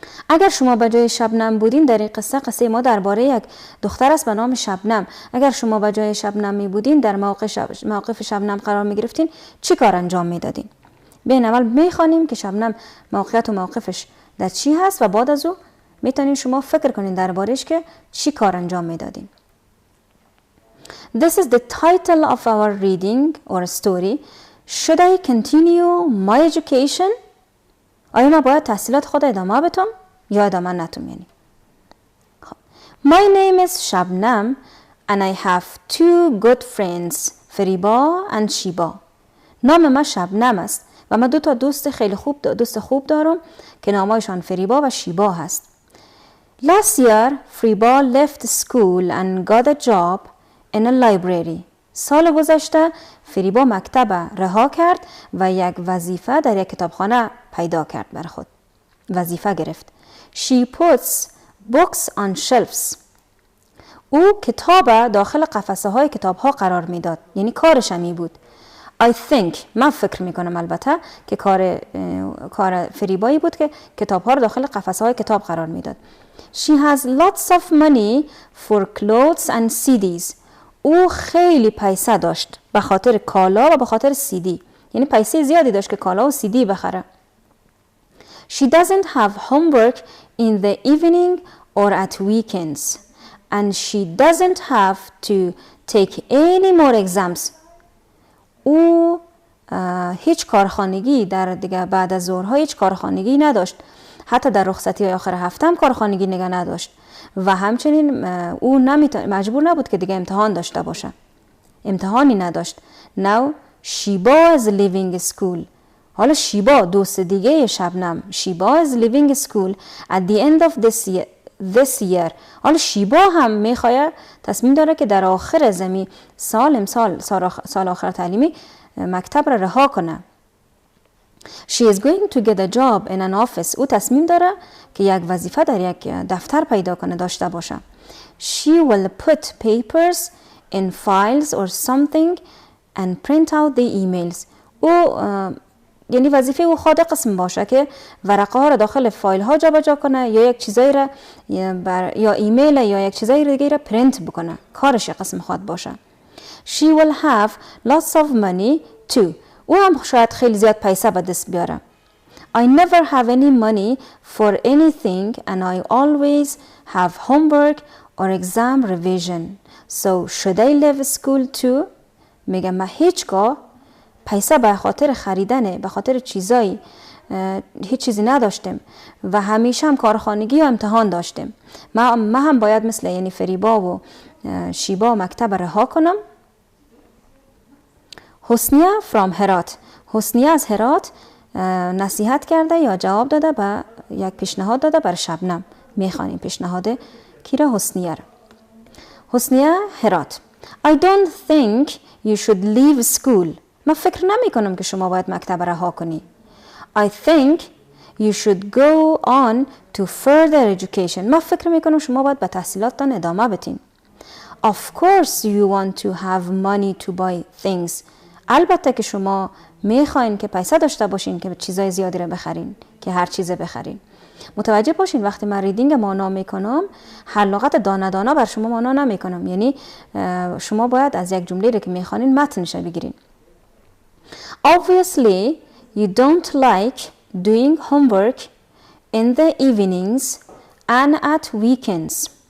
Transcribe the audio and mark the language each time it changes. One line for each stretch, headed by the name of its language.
Persian: اگر شما به جای شبنم بودین، در این قصه ما درباره یک دختر است به نام شبنم. اگر شما به جای شبنم می بودین، در موقف شبنم قرار می گرفتین، چی کار انجام می دادین؟ بین اول می خوانیم که شبنم موقعیت و موقفش در چی هست و بعد از او میتونین شما فکر کنین دربارهش که چی کار انجام می دادین.
English: This is the title of our reading or story. Should I continue my education?
Persian: آیا من باید تحصیلات خود ادامه بدم یا ادامه ندم؟ یعنی
English: My name is Shabnam and I have two good friends, Fariba and Shiba.
Persian: نام من شبنم است و من دو تا دوست خوب دارم که نامایشان فریبا و شیبا هست.
English: Last year, Fariba left school and got a job in a library.
Persian: سال گذشته فریبا مکتب رها کرد و یک وظیفه در یک کتابخانه پیدا کرد بر خود. وظیفه گرفت.
English: She puts books on shelves.
Persian: او کتاب داخل قفسه های کتاب ها قرار میداد. یعنی کارش همی بود.
English: I think,
Persian: من فکر میکنم البته که کار فریبایی بود که کتاب ها رو داخل قفسه های کتاب قرار میداد.
English: She has lots of money for clothes and CDs.
Persian: او خیلی پیسه داشت به خاطر کالا و به خاطر CD. یعنی پیسه زیادی داشت که کالا و CD بخره.
English: She doesn't have homework in the evening or at weekends. And she doesn't have to take any more exams.
Persian: او هیچ کارخانگی دیگه بعد از ظهرها هیچ کارخانگی نداشت. حتی در رخصتی های آخر هفته هم کارخانگی نگه نداشت. و همچنین او مجبور نبود که دیگه امتحان داشته باشه. امتحانی نداشت.
English: Now Shiba is leaving school.
Persian: حالا شیبا دوست دیگه شبنم.
English: Shiba is leaving school at the end of this this year.
Persian: حالا شیبا هم میخواد تصمیم داره که در آخر زمین سال آخر تعلیمی مکتب را رها کنه.
English: She is going to get a job in an office.
Persian: او تصمیم داره که یک وظیفه در یک دفتر پیدا کنه، داشته باشه.
English: She will put papers in files or something and print out the emails.
Persian: او یعنی وظیفه او خود قسم باشه که ورقه ها را داخل فایل ها جابجا کنه یا یک چیزایی را یا ایمیل یا یک چیزایی دیگه را پرینت بکنه. کارش قسم خود باشه.
English: She will have lots of money too.
Persian: او هم شاید خیلی زیاد پیسه به دست بیاره.
English: I never have any money for anything and I always have homework or exam revision. So should I leave school too?
Persian: میگم من هیچگاه پیسه به خاطر خریدن، به خاطر چیزایی هیچ چیزی نداشتم و همیشه هم کارخانگی و امتحان داشتم. من هم باید مثل یعنی فریبا و شیبا مکتب رها کنم. حسنیه from هرات. حسنیه از هرات نصیحت کرده یا جواب داده به یک پیشنهاد داده بر شبنم. میخوانیم پیشنهاد کیره؟ حسنیه. حسنیه هرات.
English: I don't think you should leave school.
Persian: من فکر نمی کنم که شما باید مکتب رها کنی.
English: I think you should go on to further education.
Persian: من فکر می کنم شما باید به تحصیلاتتان ادامه بدین.
English: Of course you want to have money to buy things.
Persian: البته که شما میخواین که پیسه داشته باشین که چیزای زیادی رو بخرین، که هر چیزه بخرین. متوجه باشین وقتی من ریدینگ مانا میکنم حلاقت دانه دانه بر شما مانا نمیکنم، یعنی شما باید از یک جمله رو که میخوانین متنش بگیرین.
English: Obviously you don't like doing homework in the evenings and at weekends.